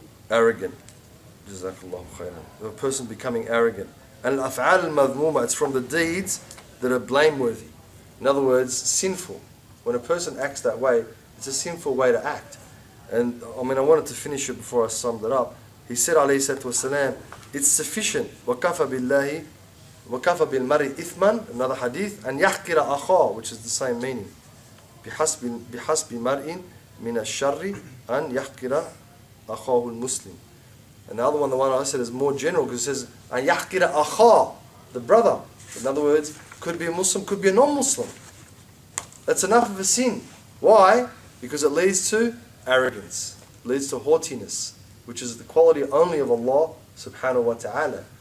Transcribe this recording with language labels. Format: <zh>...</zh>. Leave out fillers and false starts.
<en>Arrogant. Jazakallahu khairan. A person becoming arrogant. And</en> <ar>al-af'al al-madhmuma,</ar> <en>it's from the deeds that are blameworthy. In other words, sinful. When a person acts that way, it's a sinful way to act. And I wanted to finish it before I summed it up. He said, alayhi salatu wasalam, it's sufficient.</en> <ar>وَكَفَى بِاللَّهِ وَكَفَى بِالْمَرِي إِثْمًا,</ar> <en>another hadith, and</en> <ar>يَحْقِرَ أَخَاهُ,</ar> <en>which is the same meaning.</en> <ar>بِحَسْبِ مَرْءٍ من الشر أن يحقر أخاه المسلم.</ar> <en>And the other one, the one I said, is more general because it says</en> <ar>أن يحقر أخاه,</ar> <en>the brother. In other words, could be a Muslim, could be a non-Muslim. That's enough of a sin. Why? Because it leads to arrogance, leads to haughtiness, which is the quality only of Allah subhanahu wa ta'ala.</en>